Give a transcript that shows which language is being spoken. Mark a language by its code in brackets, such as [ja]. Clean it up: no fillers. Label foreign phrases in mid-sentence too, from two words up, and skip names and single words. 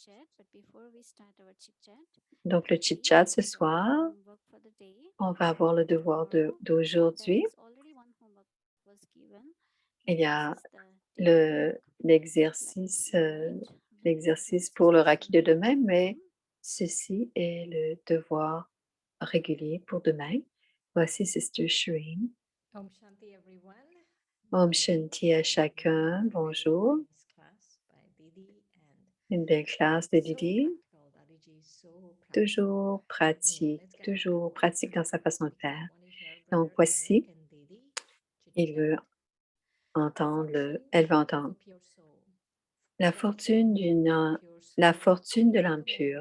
[fr] Donc, le chit-chat ce soir, on va avoir le devoir d'aujourd'hui. Il y a l'exercice pour le raki de demain, mais ceci est le devoir régulier pour demain. Voici Sister Shireen. [hi] ओम् शांति everyone. ओम् शांति [fr] à chacun. Bonjour. Une belle classe de Didi. Toujours pratique dans sa façon de faire. Donc voici, elle veut entendre la fortune de l'âme pure.